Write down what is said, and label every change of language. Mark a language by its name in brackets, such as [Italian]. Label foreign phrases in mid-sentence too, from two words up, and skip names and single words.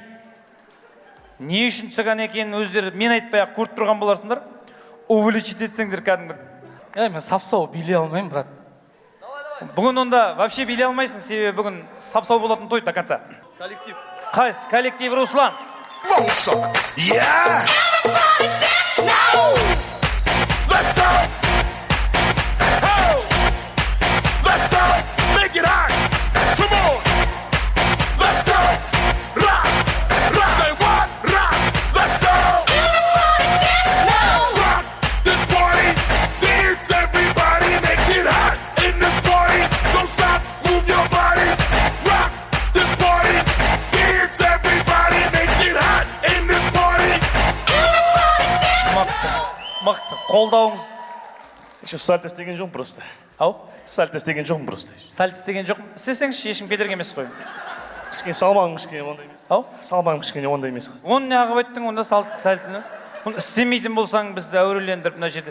[Kazakh] Не үшін цыган екенін өздері мен айтпай-ақ көріп тұрған боларсыңдар. Увеличить етсеңдер кәдімгі. Мен сапсау билей алмаймын, брат. Бүгін онда вообще билей алмайсың, себебі бүгін сапсау болатын той [Russian] до конца. [Kazakh] Коллектив. Қайсы? Коллектив Руслан. [English] Yeah! Let's go! Oh! Let's go! Make it hot! Come on! Let's go! Rock! Rock! Say what? Rock! Let's go! Rock this party! Dance everybody! Make it hot in this party! Don't stop! Move your body! Rock this party! Dance everybody! Make it hot in this party! [Kazakh] Мықты. Қолдауыңыз. Еще сальто істеген жоқпын просто. Ау? Сальто істеген жоқпын просто. Сальто істеген жоқ. Істесеңізші, ешкім кедергі емес қой. Кішкене салмағым кішкене ондай емес. Ау? Салмағым кішкене ондай емес. Оны не ағып айттың, онда сальтыны. Оны істемейтін болсаң бізді әурелендіріп мына жерде.